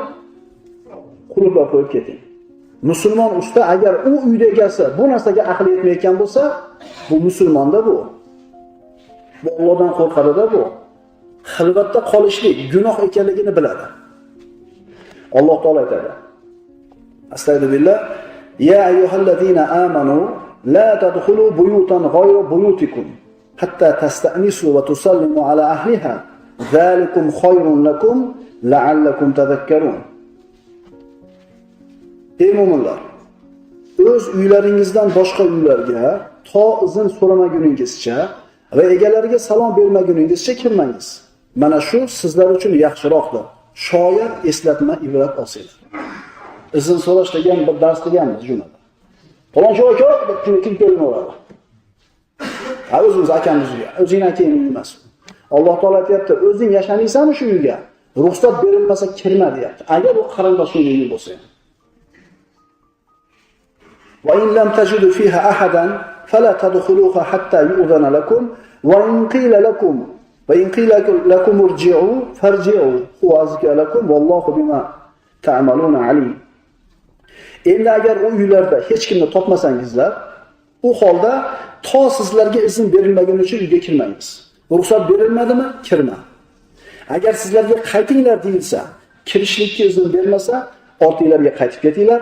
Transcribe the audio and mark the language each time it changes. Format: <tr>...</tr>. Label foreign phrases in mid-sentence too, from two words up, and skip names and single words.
<uz>Qulflar qo'yib keting. Musulmon usta agar u uyda egasi bu narsaga aqli yetmayotgan bo'lsa, bu musulmonda bu. Bu Allohdan qo'rqadida bu. Xilvatda qolishlik gunoh ekanligini biladi. Alloh taolo aytadi:</uz> <ar>أستغفر الله يا أيها الذين آمنوا لا تدخلوا بيوتا غير بيوتكم حتى تستأنسوا وتسلموا على أهلها. ذلكم خير لكم لعلكم تذكرون.</ar> <uz>Ey mu'minlar, o'z uylaringizdan boshqa uylarga to izn so'ramaguningizcha va egalariga salom bermaguningizcha kirmangiz. Mana shu sizlar uchun yaxshiroqdir. Shoyat eslatma ibrat olsanglar. Izn so'rash degan bir dars deganmiz jumada. Falonchi aka deb kim kelmaydi. O'zimiz akamiz uyga, o'zing akang emas. Alloh taolo aytayapti, o'zing yashamaysanmi shu uyga? Ruxsat berilmasa kirma deyapti. Agar u qarindoshing uyi bo'lsa.</uz> <ar>فإن لم تجدوا فيها أحدا فلا تدخلوها حتى يؤذن لكم وإن قيل لكم ارجعوا فارجعوا هو أزكى لكم والله بما تعملون عليم.</ar> <uz>Endi agar u uylarda hech kimni topmasangizlar, u holda to sizlarga izn berilmagunicha uyga kirmangiz. Ruxsat berilmadimi? Kirma. Agar sizlarga qaytinglar deyilsa, kirishlikka izn bermasa, ortinglarga qaytib ketinglar.</uz>